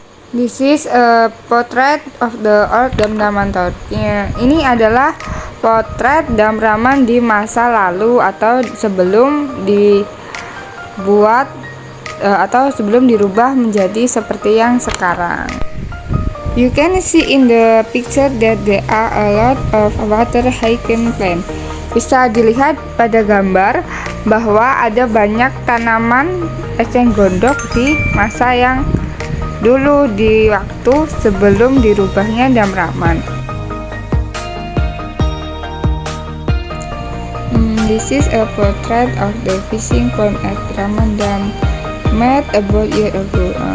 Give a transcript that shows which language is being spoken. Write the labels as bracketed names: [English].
[English] This is a portrait of the old Damraman Town. [Indonesian] Ini adalah potret Damraman di masa lalu atau sebelum dibuat atau sebelum dirubah menjadi seperti yang sekarang. [English] You can see in the picture that there are a lot of water hiking plant. [Indonesian] Bisa dilihat pada gambar bahwa ada banyak tanaman eceng gondok di masa yang dulu, di waktu sebelum dirubahnya Damraman. [English] This is a portrait of the fishing pond at Raman Dam, made about year ago.